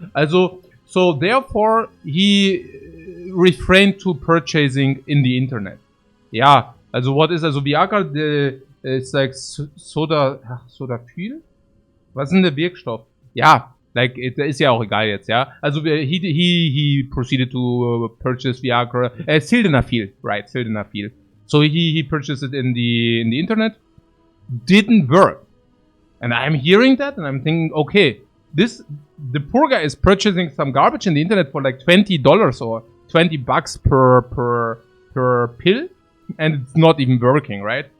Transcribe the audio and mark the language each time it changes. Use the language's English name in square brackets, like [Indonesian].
[English] Also, so therefore he refrained to purchasing in the internet. Ja, also what is also Viagra? It's like Sodafil? [German] Was ist denn der Wirkstoff? Ja, like ist ja auch egal jetzt, ja. [English] Also he proceeded to purchase Viagra, Sildenafil, right? Sildenafil. So he purchased it in the internet. Didn't work. And I'm hearing that and I'm thinking, okay, the poor guy is purchasing some garbage in the internet for like $20 or $20 per pill, and it's not even working, right?